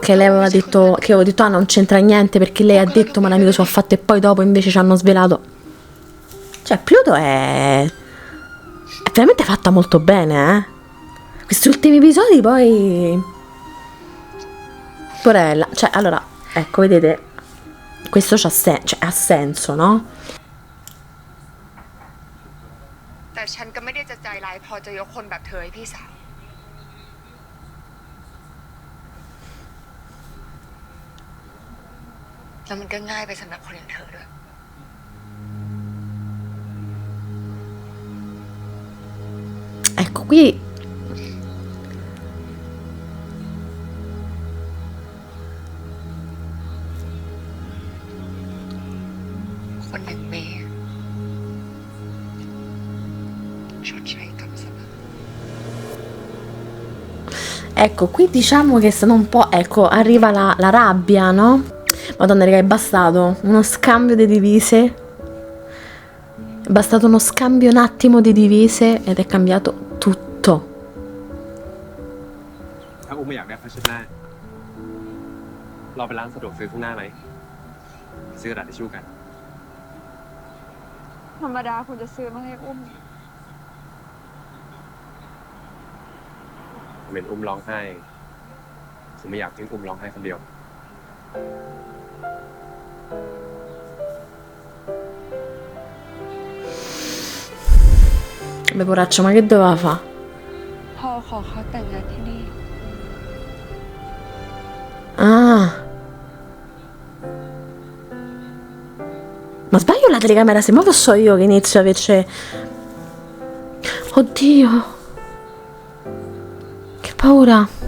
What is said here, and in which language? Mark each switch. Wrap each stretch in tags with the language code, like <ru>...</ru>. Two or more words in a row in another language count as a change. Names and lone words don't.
<it>Che lei aveva detto, che avevo detto non c'entra niente perché lei ha detto ma l'amico suo ha fatto e poi dopo invece ci hanno svelato. Cioè, Pluto è veramente fatta molto bene, eh? Questi ultimi episodi poi... Porella. Cioè, allora, ecco, vedete, questo ha senso, no?</it> <th>แต่ฉันก็ไม่ได้จะใจร้ายพอจะยกคนแบบเธอให้พี่สาว แล้วมันก็ง่ายไปสำหรับคนอย่างเธอด้วย</th> <it>Ecco, qui...</it> <th>คนอย่างเมย์ชดใช้กรรมเสมอ</th> <it>Ecco, qui diciamo che è stato un po'... Ecco, arriva la rabbia, no? Madonna, raga, è bastato uno scambio di divise. È bastato uno scambio un attimo di divise ed è cambiato tutto.</it> <th>ถ้าอุ้มไม่อยากได้ผ้าเช็ดหน้า เราไปร้านสะดวกซื้อข้างหน้าไหม ซื้อกระดาษทิชชู่กัน ธรรมดาคุณจะซื้อมาให้อุ้ม ผมเห็นอุ้มร้องไห้ผมไม่อยากทิ้งอุ้มร้องไห้คนเดียว</th> <it>Beh, poraccio, ma che doveva fare?</it> <th>พ่อขอเขาแต่งงานที่นี่ Ah.</th> <it>Ma sbaglio la telecamera? Se muovo so io che inizio invece... Oddio. Che paura.</it>